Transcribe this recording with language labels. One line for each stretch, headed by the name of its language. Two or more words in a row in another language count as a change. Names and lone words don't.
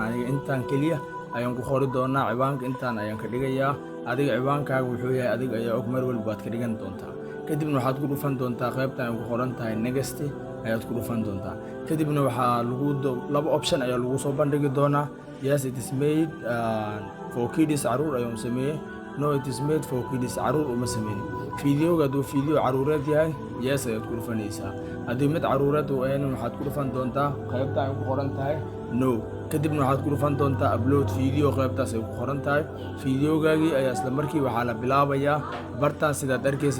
Somali: aniga intaan keliya ayaan ku qori doonaa. ciwaanka intaan ayaan ka dhigayaa. adiga ciwaankaaga wuxuu yahay adiga ayaa og, mar walba waad ka dhigan doontaa. kadibna waxaad ku dhufan doontaa qaybtan ay ku qoran tahay next ayaad ku dhufan doontaa. kadibna waxaa laba option ayaa lagu soo bandhigi doonaa.
English: Yes, it is made for kids,
Somali: caruur ayuu sameeyey.
English: No, it is made for kids,
Somali: caruur uma sameyn. fiidiyoga hadduu fiidiyo caruureed yahay yes ayaad ku dhufanaysaa. haddii mid caruureed uu ahayn waxaad ku dhufan doontaa qaybta ay ku qoran tahay no. kadibna waxaad ku dhufan doontaa
English: upload video,
Somali: qaybtaas ay ku qoran tahay. fiidiyogaagii ayaa isla markii waxaa la bilaabayaa bartaan sidaad arkaysa.